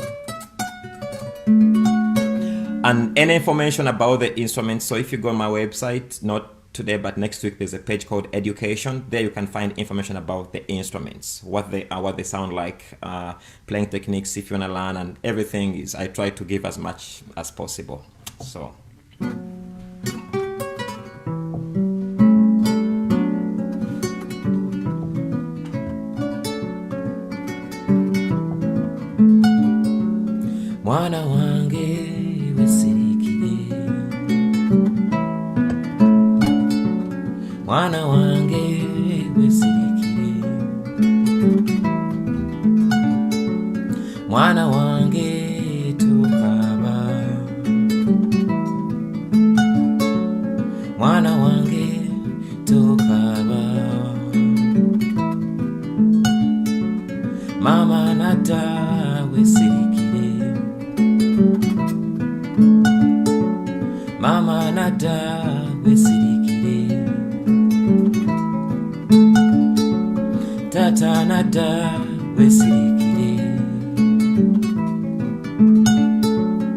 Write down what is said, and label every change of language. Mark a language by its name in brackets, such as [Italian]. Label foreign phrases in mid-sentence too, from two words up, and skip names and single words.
[English] And any information about the instruments, so if you go on my website, not today but next week, there's a page called Education. There you can find information about the instruments, what they are, what they sound like, playing techniques if you want to learn, and everything is, I try to give as much as possible. [Ganda] So Mwana wange Wesirikire, Mwana wange Wesirikire, Mwana wange tukaba, Mwana wange tukaba, Mama nata Wesirikire, Mama nada Wesirikire, Tata nada Wesirikire,